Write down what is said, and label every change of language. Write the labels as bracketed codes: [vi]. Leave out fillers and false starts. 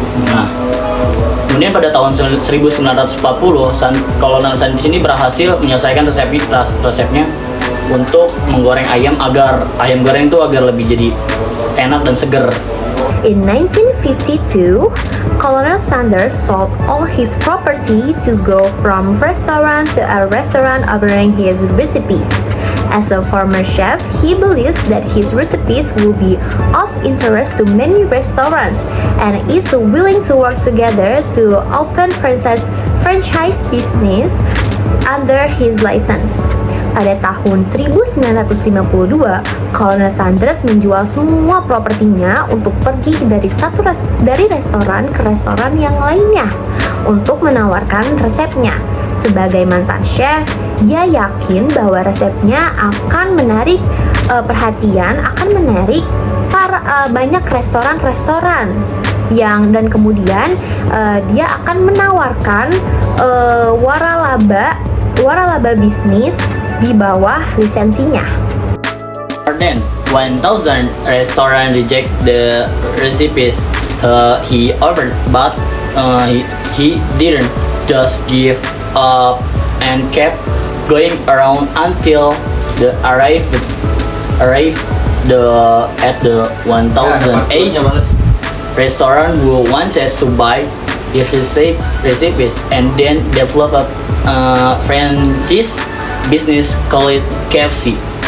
[id] Nah, kemudian pada tahun 1940 Kolonel Sanders ini berhasil menyelesaikan resepnya untuk menggoreng ayam agar ayam goreng itu agar lebih jadi enak dan seger. [en] In 1952, Colonel Sanders sold all his property to go from restaurant to a restaurant offering his recipes. As a former chef, he believes that his recipes will be of interest to many restaurants and is willing to work together to open franchise business under his license. [id] Pada tahun 1952, Colonel Sanders menjual semua propertinya untuk pergi dari restoran ke restoran yang lainnya untuk menawarkan resepnya. Sebagai mantan chef, dia yakin bahwa resepnya akan menarik perhatian, akan menarik banyak restoran-restoran dan kemudian dia akan menawarkan waralaba bisnis di bawah lisensinya. [en] More than 1,000 restaurants reject the recipes he offered, but he didn't just give up and kept going around until the arrived at the 1,008 restaurant who wanted to buy his recipes and then develop a franchise business called KFC.